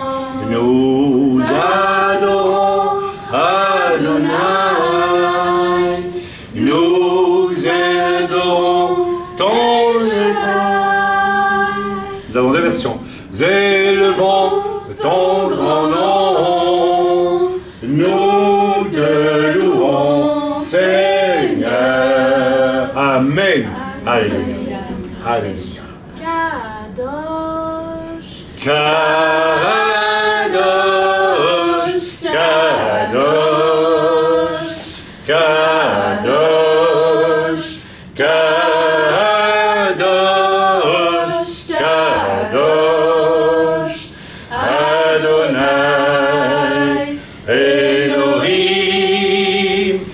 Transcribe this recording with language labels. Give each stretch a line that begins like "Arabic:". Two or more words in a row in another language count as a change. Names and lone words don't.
French: Nous adorons Adonai, nous adorons ton Shaddai. Nous avons deux versions. Nous élevons ton grand nom, nous te louons, Seigneur. Amen. Alléluia. Alléluia.
Hebrew: Kadosh, קדוש, קדוש, קדוש, קדוש, קדוש, אדוני, אלוהים,